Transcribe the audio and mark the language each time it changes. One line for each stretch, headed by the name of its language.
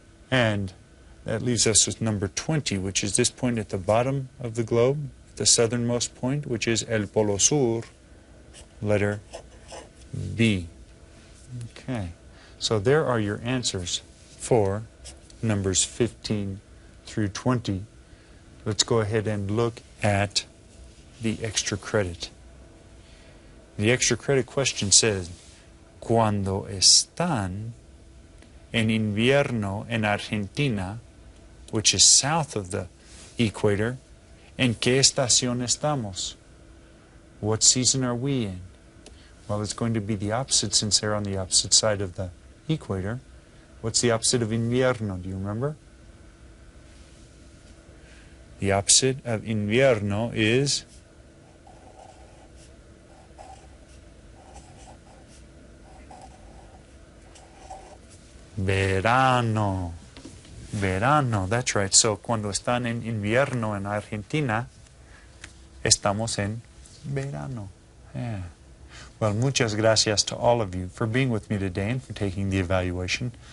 English: And that leaves us with number 20, which is this point at the bottom of the globe, the southernmost point, which is
Spanish: el Polo Sur,
English: letter B. Okay, so there are your answers for numbers 15 through 20. Let's go ahead and look at the extra credit. The extra credit question says,
Spanish: cuando están en invierno en Argentina,
English: which is south of the equator,
Spanish: ¿en qué estación estamos?
English: What season are we in? Well, it's going to be the opposite since they're on the opposite side of the equator. What's the opposite of invierno? Do you remember? The opposite of invierno is verano. Verano, that's right.
Spanish: So, cuando están en invierno en Argentina, estamos en verano.
English: Yeah. Well,
Spanish: muchas gracias
English: to all of you for being with me today and for taking the evaluation.